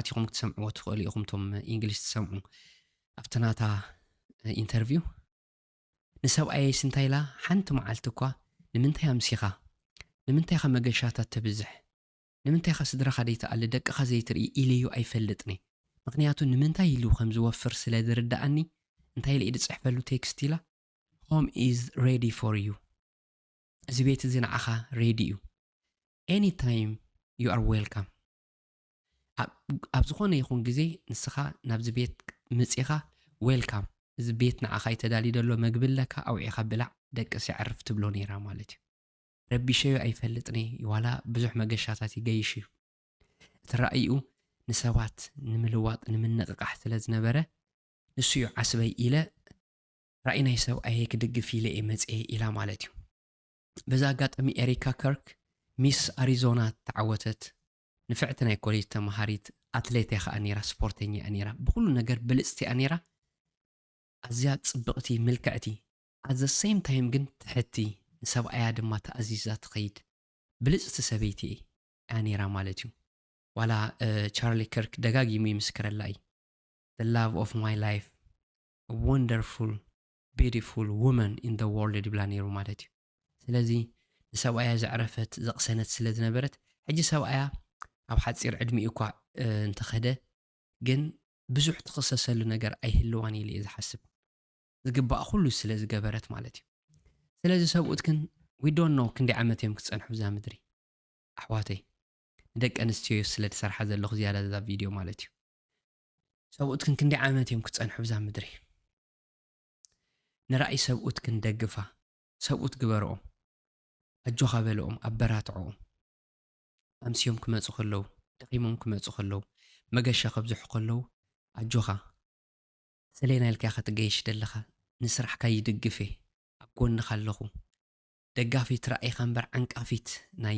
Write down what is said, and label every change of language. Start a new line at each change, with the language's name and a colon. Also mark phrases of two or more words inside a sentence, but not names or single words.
Tigrinya: ኣቲኹም ክትሰምዕዎ ትኽእሉ ኢኹም ቶም እንግሊዝ ትሰምዑ ኣብቲ ናታ ኢንተርቪው ንሰብኣየስ እንታይ ኢላ ሓንቲ መዓልቲ እኳ ንምንታይ ኣምሲኻ ንምንታይ ኻ መገሻታት ተብዝሕ ንምንታይ ኻ ስድራኻ ደይተኣሊ ደቅኻ ዘይትርኢ ኢልዩ ኣይፈልጥኒ ምክንያቱ ንምንታይ ኢሉ ከም ዝወፍር ስለ ዝርዳእኒ እንታይ ኢሉ ጽሕፈሉ ቴክስት ኢላ
English: home is ready for you
Tigrinya: እዚ ቤት እዚ ንዓኻ ሬዲ እዩ
English: anytime you are welcome
Tigrinya: ኣብ ዝኾነ ይኹን ግዜ ንስኻ ናብዚ ቤት ምፂኻ ዌልካም እዚ ቤት ንዓኻ ይተዳልዩ ደሎ መግብለካ ኣውዒኻ ብላዕ ደቅስ ይዕርፍ ትብሎ ነይራ ማለት እዩ ረቢሸዮ ኣይፈልጥኒ ዋላ ብዙሕ መገሻታት ይገይሽ እዩ እቲ ራእዩ ንሰባት ንምልዋጥ ንምንቕቃሕ ስለ ዝነበረ ንሱ እዩ ዓስበይ ኢለ ራእይ ናይ ሰብ ኣየ ክድግፍ ኢለ እየ መፅአ ኢላ ማለት እዩ በዛ ኣጋጣሚ ኤሪካ ከርክ ሚስ ኣሪዞና ተዓወተት ንፍዕቲ ናይ ኮሌጅ ተመሃሪት ኣትሌት ከዓ ነይራ ስፖርተኛ ነይራ ብኩሉ ነገር ብልፅቲ ነይራ ኣዝያ ጽብቕቲ ምልክዕቲ
English: at the same time
Tigrinya: ግን ትሕቲ ንሰብኣያ ድማ ተኣዚዛ ትኸይድ ብልፅቲ ሰበይቲ እያ ነይራ ማለት እዩ ዋላ ቻርሊ ከርክ ደጋጊሙ ይምስክረላ እዩ
English: the love of my life a wonderful beautiful woman in the world
Tigrinya: ይብላ ነይሩ ማለት እዩ ስለዚ ንሰብኣያ ዘዕረፈት ዘቕሰነት ስለ ዝነበረት ሕጂ ሰብኣያ ኣብ ሓፂር ዕድሚኡ እኳ እንተኸደ ግን ብዙሕ ትኽሰሰሉ ነገር ኣይህልዋን ኢለ እየ ዝሓስብ ዝግባእ ኩሉ ስለ ዝገበረት ማለት እዩ ስለዚ ሰብኡት ግን
English: we don't know
Tigrinya: ክንደይ ዓመት እዮም ክፀንሑ ብዛ ምድሪ ኣሕዋተይ ንደቂ ኣንስትዮ ስለ ዝሰርሓ ዘለኹ ዝያዳ ዛ ቪድዮ ማለት እዩ ሰብኡት ግን ክንደይ ዓመት እዮም ክፀንሑ ብዛ ምድሪ ንራእይ ሰብኡት ክንደግፋ ሰብኡት ግበርኦም ኣጆኻ በልኦም ኣበራትዖም ኣምሲዮም ክመፁ ከለዉ ደኺሞም ክመፁ ከለዉ መገሻ ከብዝሑ ከለዉ ኣጆኻ ሰለና ኢልካ ክትገይሽ ደለኻ ንስራሕካ ይድግፍ ኣብ ጎንኻ ኣለኹ ደጋፊት ራእይኻ እምበር ዓንቃፊት ናይ